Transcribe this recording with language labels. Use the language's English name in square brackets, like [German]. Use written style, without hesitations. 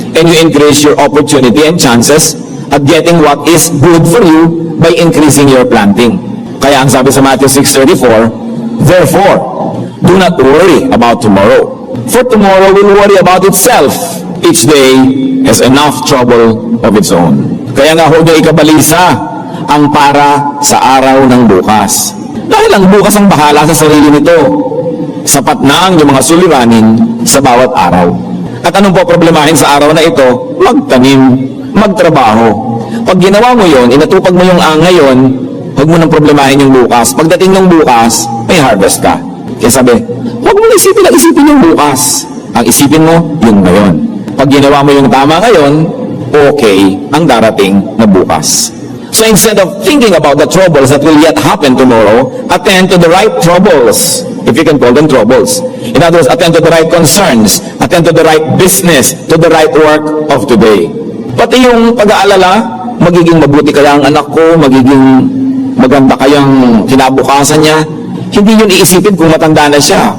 [English] And you increase your opportunity and chances at getting what is good for you by increasing your planting. [Filipino] Kaya ang sabi sa [English] Matthew 6:34, therefore, do not worry about tomorrow, for tomorrow will worry about itself. Each day has enough trouble of its own. [Filipino] Kaya nga huwag niyo ikabalisa ang para sa araw ng bukas. Dahil ang bukas ang bahala sa sarili nito. Sapat na ang mga suliranin sa bawat araw. At anong po problemahin sa araw na ito? Magtanim, magtrabaho. Pag ginawa mo yon, inatupag mo yung ngayon, huwag mo nang problemahin yung bukas. Pagdating ng bukas, may harvest ka. Kaya sabi, huwag mo na isipin yung bukas. Ang isipin mo, yung ngayon. Pag ginawa mo yung tama ngayon, okay ang darating na bukas. [English] So instead of thinking about the troubles that will yet happen tomorrow, attend to the right troubles, if you can call them troubles. In other words, attend to the right concerns, attend to the right business, to the right work of today. [Filipino] Pati yung pag-aalala, magiging mabuti kaya ang anak ko, magiging maganda kayang kinabukasan niya, hindi yun iisipin kung matanda na siya.